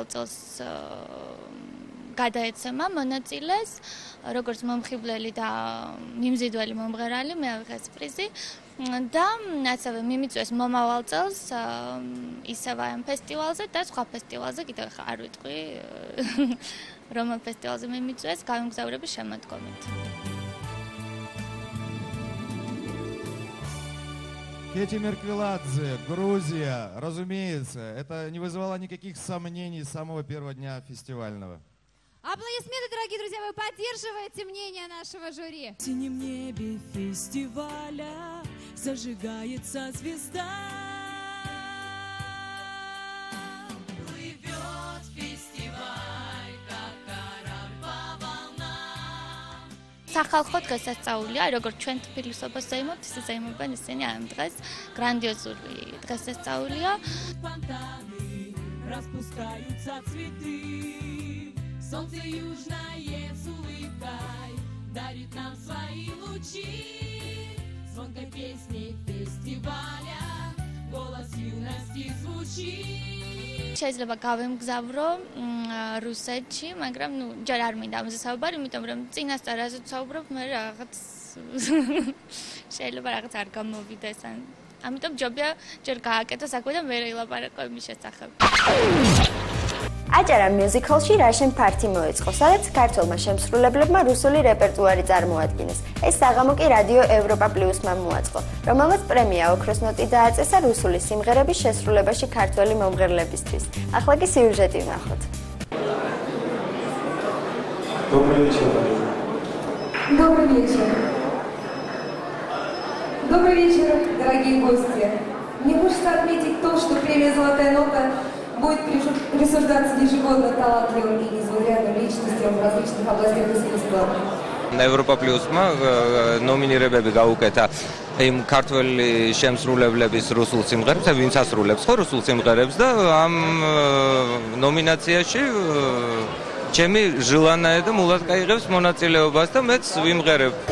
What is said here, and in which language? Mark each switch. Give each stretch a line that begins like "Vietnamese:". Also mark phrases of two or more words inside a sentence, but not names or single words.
Georgian: წელს გადაეცემა მონაწილეს, როგორც მომხიბვლელი და მიმზიდველი მომღერალი, მე ავიღეს პრიზი და ასევე მიმიწვეს მომავალ წელს ისევ ამ ფესტივალზე და სხვა ფესტივალზე, კიდევ ხა არ ვიტყვი, რომელ ფესტივალზე მიმიწვეს გამგზავრების შემოდგომით.
Russian: Кети Мерквиладзе, Грузия, разумеется, это не вызывало никаких сомнений с самого первого дня фестивального. Аплодисменты, дорогие друзья, вы поддерживаете мнение нашего жюри. В синем небе фестиваля зажигается звезда. Плывет фестиваль, как корабль по волнам.
Georgian: სახალხო დღესასწაულია, როგორც ჩვენ თბილისობას ზეიმობთ, ისე ზეიმობენ ისინი ამ დღეს. გრანდიოზული დღესასწაულია.
Russian: Распускаются цветы, солнце южное с улыбкой дарит нам свои лучи. Звонкой песней фестиваля голос юности звучит.
Georgian: შეიძლება გავემგზავრო რუსეთში, მაგრამ ჯერ არ მინდა ამაზე საუბარი, იმიტომ რომ წინასწარ რაზეც საუბრობ, მე რაღაც შეიძლება რაღაც არ გამოვიდეს ან ამიტომ ჯობია ჯერ გააკეთო საქმე და მერე ილაპარაკო იმის შესახებ. აჭარა მიუზიკლში რაშენ ფართი მოეწყო, სადაც ქართველმა შემსრულებლებმა რუსული რეპერტუარი წარმოადგინეს. ეს საღამო კი რადიო ევროპა პლუსმა მოაწყო, რომელმაც პრემია ოქროს ნოტი დააწესა რუსული სიმღერების შესრულებაში ქართველი მომღერლებისთვის. ახლა კი სიუჟეტი ვნახოთ.
Russian: Добрый вечер. Добрый вечер. Добрый вечер, дорогие гости. Мне хочется отметить то, что премия «Золотая нота» будет присуждаться ежегодно талантливым и незаурядным личностям в различных областях искусства.
Georgian: Европа Плюсმა ნომინირებები გაუკეთა იმ ქართველი შემსრულებლების რუსულ სიმღერებს, ვინც ასრულებს ხო რუსულ სიმღერებს და ამ ნომინაციაში ჩემი ჟილანაე და მულატკა იღებს მონაწილეობას და მეც ვიმღერებ.